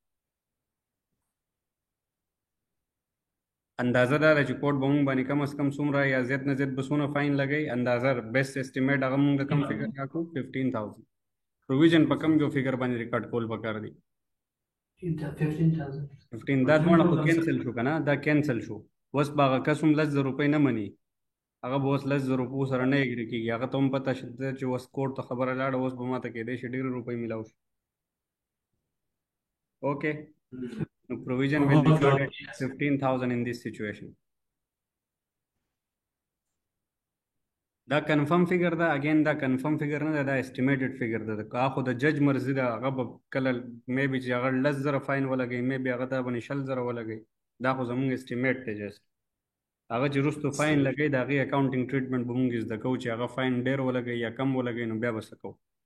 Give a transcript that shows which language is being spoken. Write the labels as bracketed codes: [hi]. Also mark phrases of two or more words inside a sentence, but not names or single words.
[ps] اندازه دا ده چې کوټ به مونږ باندې کم از کم څومره یا زیات نه زیات به څونه فاین لګوي اندازه [en] best estimate [ps] هغه مونږ د کم فګر راکړو 15,000 پروویژن په کم یو فګر باندې ریکارډ کول پکار دی 15 دا دواړه خو کینسل شو که نه دا کینسل شو اوس به هغه کس هم $10,000 نه مني هغه به اوس $10,000 سره نه اګري کېږي هغه ته هم پته شته چې اوس کوټ ته خبره لاړه اوس به ماته کېدی شي ډېرې روپۍ میلاو شي اوکې نو [en] provision will be recorded 15,000 in this situation [ps] دا [en] confirm figure [ps] ده اگین دا [en] confirm figure [ps] نه ده دا [en] estimated figure [ps] ده که خو د جج مرضی ده هغه به کله مې بي چې هغه 10,000 فاین ولګوي مې بي هغه ته باندې 20,000 ولګوي دا خو زموږ اسټیمیټ دی جست هغه چې وروسته فاین لګوي د هغې [en] accounting treatment [ps] به موږ زده کوو چې هغه فاین ډېر ولګوي یا کم ولګوي نو بیا به څه کوو